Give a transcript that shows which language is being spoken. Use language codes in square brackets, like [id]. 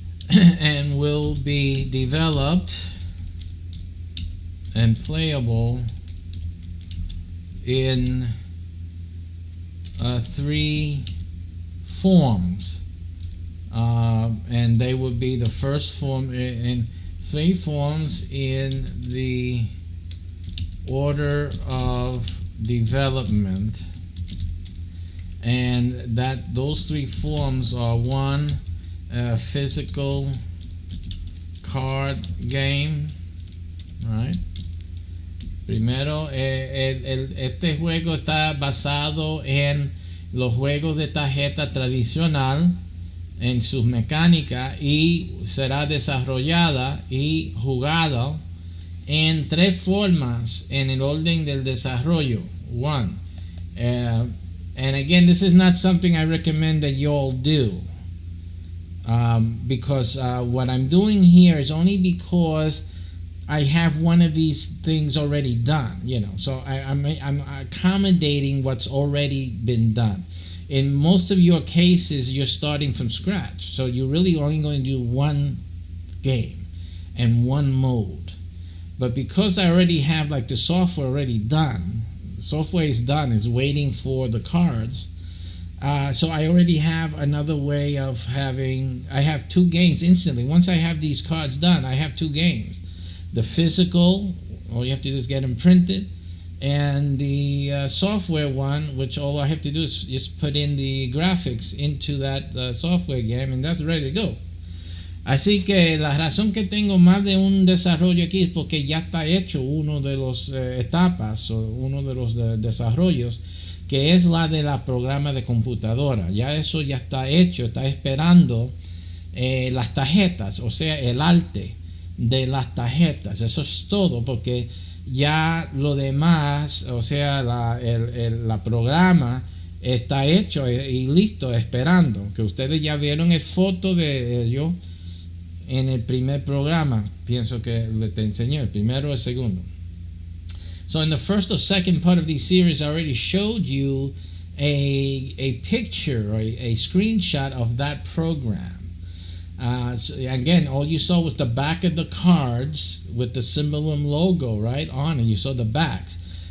[en] and will be developed and playable in 3 forms, and they would be the first form in 3 forms in the order of development, and that those 3 forms are 1, physical card game, right? [es] Primero, este juego está basado en los juegos de tarjeta tradicional, en sus mecánicas, y será desarrollada y jugada en 3 formas en el orden del desarrollo. [en] 1, and again, this is not something I recommend that you all do, because what I'm doing here is only because I have one of these things already done, so I'm accommodating what's already been done. In most of your cases, you're starting from scratch, so you're really only going to do 1 game and 1 mode. But because I already have like the software already done, software is done, it's waiting for the cards, so I already have another way of I have 2 games instantly. Once I have these cards done, I have 2 games. The physical, all you have to do is get them printed, and the software one, which all I have to do is just put in the graphics into that software game, and that's ready to go. [es] Así que la razón que tengo más de un desarrollo aquí es porque ya está hecho uno de los etapas o uno de los desarrollos, que es la de la programa de computadora. Ya eso ya está hecho, está esperando las tarjetas, o sea, el arte de las tarjetas. Eso es todo, porque ya lo demás, o sea, la programa está hecho y listo, esperando. Que ustedes ya vieron el foto de ello en el primer programa. Pienso que te enseñé, el primero o el segundo. [en] So in the first or second part of these series, I already showed you a picture or a screenshot of that program. So again, all you saw was the back of the cards with the SYMBOLUM logo right on it. You saw the backs.